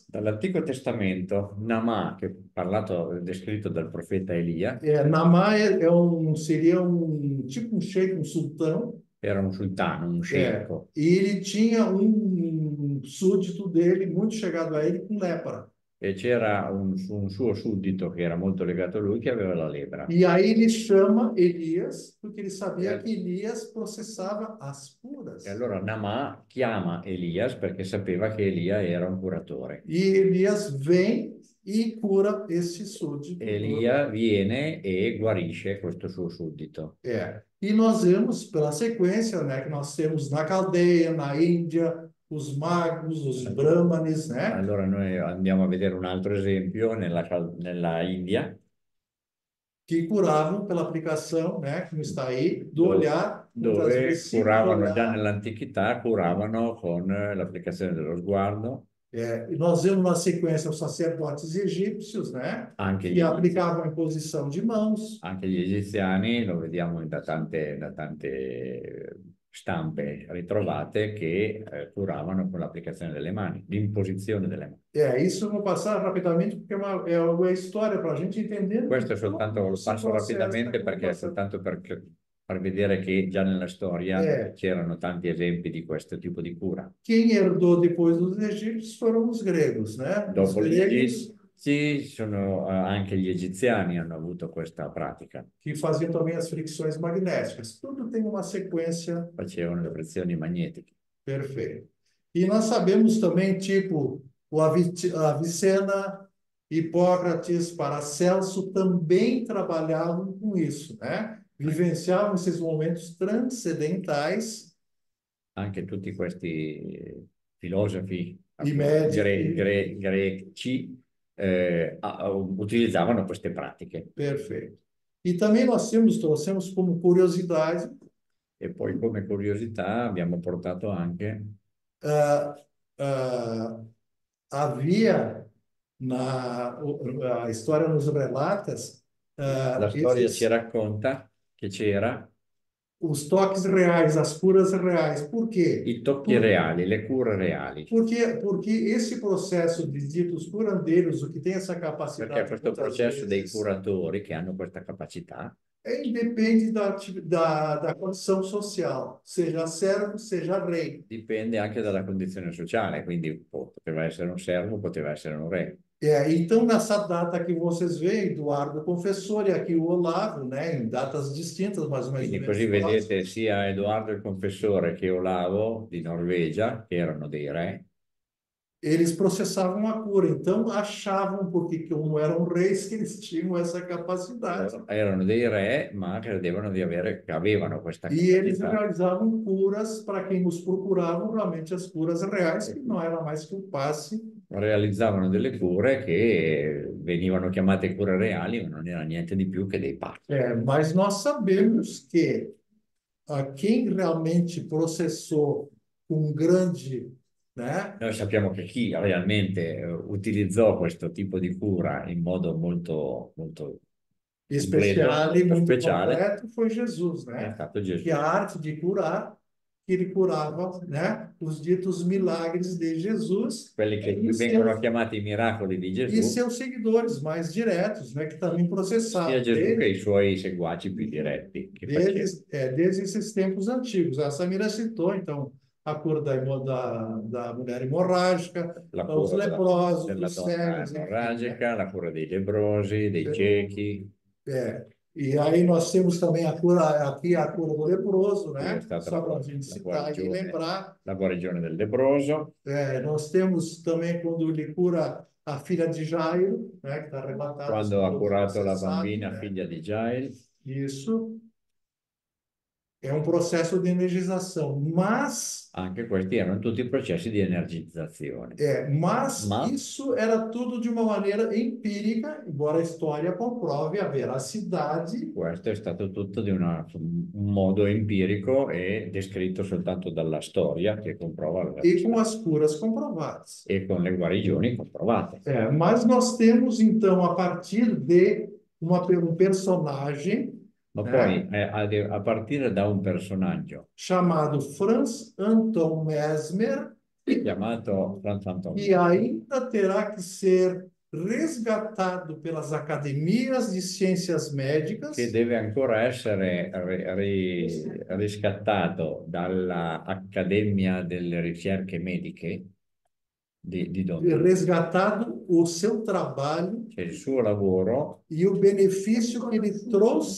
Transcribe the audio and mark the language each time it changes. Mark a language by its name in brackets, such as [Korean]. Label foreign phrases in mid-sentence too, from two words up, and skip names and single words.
[Italian] Dall'Antico Testamento, Naamà, che è descritto dal profeta Elia, [Portuguese] Naamã seria tipo um sheik, um sultão. [Italian] era un sultano, un sceicco. [Portuguese] E ele tinha súdito dele, muito chegado a ele, com lepra. [Italian] E c'era un suo suddito che era molto legato a lui che aveva la lepra. [Portuguese] E aí ele chama Elias, porque ele sabia que Elias processava as curas. [Italian] E allora Naamà chiama Elias perché sapeva che Elia era un curatore. [Portuguese] E Elias vem e cura esse súdito. [Italian] Elia viene e guarisce questo suo suddito. [Portuguese] E nós vemos pela sequência, né, que nós temos na Caldeia, na Índia, os magos, os brahmanes, né? [Italian] Allora noi andiamo a vedere un altro esempio nella India. [Portuguese] Que curavam pela aplicação, né, como está aí, do olhar. [Italian] Dove curavano già nell'antichità, curavano con l'applicazione dello sguardo. [Portuguese] E nós vemos na sequência os sacerdotes egípcios, né, que aplicavam a imposição de mãos. [Italian] Anche gli egiziani, lo vediamo da tante stampe ritrovate che curavano con l'applicazione delle mani, l'imposizione delle mani. [Portuguese] Isso eu vou passar rapidamente porque é uma história para a gente entender. [Italian] Questo è soltanto, lo passo rapidamente perché è soltanto per vedere che già nella storia c'erano tanti esempi di questo tipo di cura. [Portuguese] Quem herdou depois dos egípcios foram os gregos, né? [Italian] Dopo gli egizi, anche gli egiziani hanno avuto questa pratica. [Portuguese] Que faziam também as fricções magnéticas. Tudo tem uma sequência. [Italian] Facevano le frizioni magnetiche. [Portuguese] Perfeito. E nós sabemos também, tipo, o Avicena, Hipócrates, Paracelso também trabalhavam com isso, né? Vivenciavam esses momentos transcendentais. [Italian] Anche tutti questi filosofi greci utilizzavano queste pratiche. [Portuguese] Perfeito. E também nós trouxemos como curiosidade. [Italian] E poi come curiosità abbiamo portato anche [Portuguese] havia a história nos relata [Italian] la storia ci racconta che c'era [Portuguese] os toques reais, as curas reais. Por quê? [Italian] I tocchi reali, le cure reali. [Portuguese] Porque esse processo de ditos curandeiros, o que tem essa capacidade... [Italian] Perché questo processo dei curatori che hanno questa capacità [Portuguese] depende da condição social, seja servo, seja rei. [Italian] Dipende anche dalla condizione sociale, quindi poteva essere un servo, poteva essere un re. [Portuguese] Então, nessa data que vocês veem, Eduardo Confessor e aqui o Olavo, né, em datas distintas, mais ou menos. [Italian] Quindi così vedete sia Edoardo il Confessore che Olavo di Norvegia, che erano dei re. [Portuguese] Eles processavam a cura, então achavam, porque como eram reis, que eles tinham essa capacidade. [Italian] Erano dei re, ma credevano che avevano questa capacità. [Portuguese] E eles realizavam curas para quem os procuravam, realmente as curas reais, que não era mais que o passe [Italian] realizzavano delle cure che venivano chiamate cure reali, ma non era niente di più che dei pasti. [Portuguese] Mas nós sabemos que quem realmente processou com grande, né, [Italian] Noi sappiamo che chi realmente utilizzò questo tipo di cura in modo molto, molto completo, [Portuguese] especial e [Italian] molto [Portuguese] muito [Italian] speciale, [Portuguese] completo foi Jesus, [Italian] è [Portuguese] né? [Italian] stato [Portuguese] Que [Italian] Gesù. [Portuguese] a arte de curar, que ele curava, né, os ditos milagres de Jesus [Italian] Quelli che [Portuguese] e [Italian] vengono chiamati i miracoli di [Portuguese] e [Italian] Gesù, [Portuguese] seus seguidores mais diretos, né, que também [Italian] sia [Portuguese] processavam [Italian] Gesù che i suoi seguaci più diretti che facevano. [Portuguese] desde esses tempos antigos. A Samira citou, então, a cura da mulher hemorrágica, [Italian] La [Portuguese] os [Italian] cura [Portuguese] leprosos, [Italian] della [Portuguese] dos [Italian] donna [Portuguese] cegos, enfim, né? [Italian] emorragica, la cura dei lebbrosi, dei ciechi. [Portuguese] E aí nós temos também a cura aqui, a cura do leproso, [Italian] Qui è [Portuguese] né? [Italian] stata [Portuguese] Só para a gente citar e lembrar. [Italian] la guarigione del lebbroso. [Portuguese] Nós temos também quando ele cura a filha de Jairo, né? Que está arrebatada. [Italian] Quando ha curato la [Portuguese] Você sabe, [Italian] bambina [Portuguese] né? [Italian] figlia di Jair. [Portuguese] Isso é um processo de energização, mas [Italian] Anche questi erano tutti processi di energizzazione. [Portuguese] mas [Italian] Ma [Portuguese] isso era tudo de uma maneira empírica, embora a história comprove a veracidade [Italian] questo è stato tutto di un modo empirico e descritto soltanto dalla storia che comprova la [Portuguese] e com [Italian] verità [Portuguese] as curas comprovadas. [Italian] e con le guarigioni comprovate. [Portuguese] Mas nós temos, então, a partir de um personagem, [Italian] Ma [Portuguese] né, [Italian] poi a partire da un personaggio [Portuguese] chamado Franz Anton Mesmer, [Italian] chiamato Franz Anton [Portuguese] que ainda terá que ser resgatado pelas academias de ciências médicas, [Italian] che deve ancora essere riscattato dall'Accademia delle Ricerche Mediche di Londra, [Portuguese] resgatado o seu trabalho [Italian] che il suo lavoro [Portuguese] e o benefício que ele trouxe